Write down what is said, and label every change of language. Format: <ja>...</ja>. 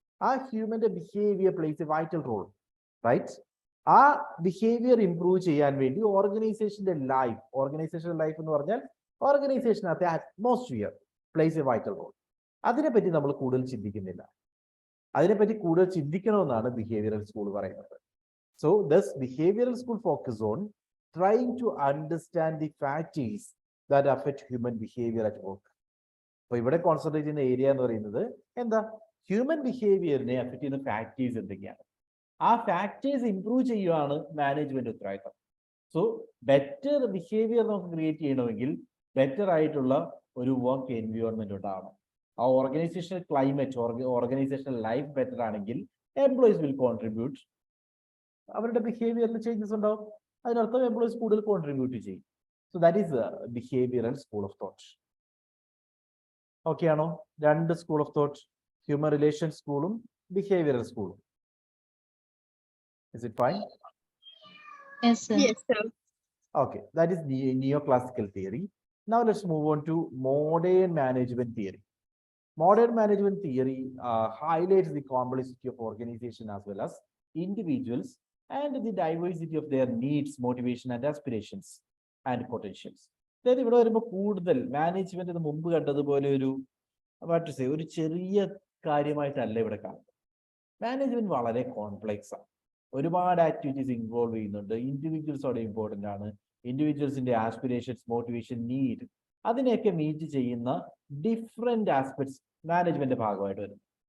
<en>ആ ഹ്യൂമന്റെ behaviour plays a vital role, right?</en> <ml>ആ behaviour improve ചെയ്യാൻ വേണ്ടി ഓർഗനൈസേഷന്റെ ലൈഫ് എന്ന് പറഞ്ഞാൽ ഓർഗനൈസേഷനകത്തെ atmosphere</ml> <en>Plays a vital role.</en> <ml>അതിനെപ്പറ്റി നമ്മൾ കൂടുതൽ ചിന്തിക്കുന്നില്ല. അതിനെപ്പറ്റി കൂടുതൽ ചിന്തിക്കണമെന്നാണ് ബിഹേവിയറൽ സ്കൂൾ പറയുന്നത്.</ml> <en>So thus behavioural school focus on trying to understand the factors that affect human behavior at work.</en> <ml>അപ്പോൾ ഇവിടെ കോൺസെൻട്രേറ്റ് ചെയ്യുന്ന ഏരിയ എന്ന് പറയുന്നത് എന്താ? ഹ്യൂമൻ ബിഹേവിയറിനെ അഫക്ട് ചെയ്യുന്ന ഫാക്ടേഴ്സ് എന്തൊക്കെയാണ്? ആ ഫാക്ടേഴ്സ് ഇംപ്രൂവ് ചെയ്യുകയാണ് മാനേജ്മെന്റ് ഉത്തരവാദിത്തം. സോ ബെറ്റർ ബിഹേവിയർ നമുക്ക് ക്രിയേറ്റ് ചെയ്യണമെങ്കിൽ ബെറ്റർ ആയിട്ടുള്ള ഒരു വർക്ക് എൻവയോൺമെന്റ് ഉണ്ടാവണം. ആ organisational climate, organisational life better ആണെങ്കിൽ എംപ്ലോയീസ്</ml> <en>will contribute,</en> <ml>അവരുടെ ബിഹേവിയറിൽ ചേഞ്ചസ് ഉണ്ടാവും. അതിനർത്ഥം എംപ്ലോയീസ് കൂടുതൽ കോൺട്രിബ്യൂട്ട് ചെയ്യും.</ml> <en>So that is behavioural school of thought.</en> <ml>Okay ആണോ? രണ്ട് school of thought, human relation സ്കൂളും ബിഹേവിയറൽ സ്കൂളും.</ml> <en>Is it fine? Yes, sir. Yes, sir. Okay, that is the neoclassical theory. Now let's move on to modern management theory. Modern management theory highlights the complexity of organization as well as individuals and the diversity of their needs, motivation and aspirations and potentials.</en> <ml>അതായത് ഇവിടെ വരുമ്പോൾ കൂടുതൽ management മുമ്പ് കണ്ടതുപോലെ ഒരു ചെറിയ കാര്യമായിട്ടല്ല ഇവിടെ കാണുന്നത്. മാനേജ്മെന്റ് വളരെ കോംപ്ലെക്സ് ആണ്. ഒരുപാട് ആക്ടിവിറ്റീസ് ഇൻവോൾവ് ചെയ്യുന്നുണ്ട്. ഇൻഡിവിജ്വൽസ് അവിടെ ഇമ്പോർട്ടൻ്റ് ആണ്. ഇൻഡിവിജ്വൽസിന്റെ ആസ്പിറേഷൻസ്, മോട്ടിവേഷൻ, നീഡ്, അതിനെയൊക്കെ മീറ്റ് ചെയ്യുന്ന ഡിഫറെന്റ് ആസ്പെക്ട്സ് മാനേജ്മെന്റിന്റെ ഭാഗമായിട്ട് വരും.</ml>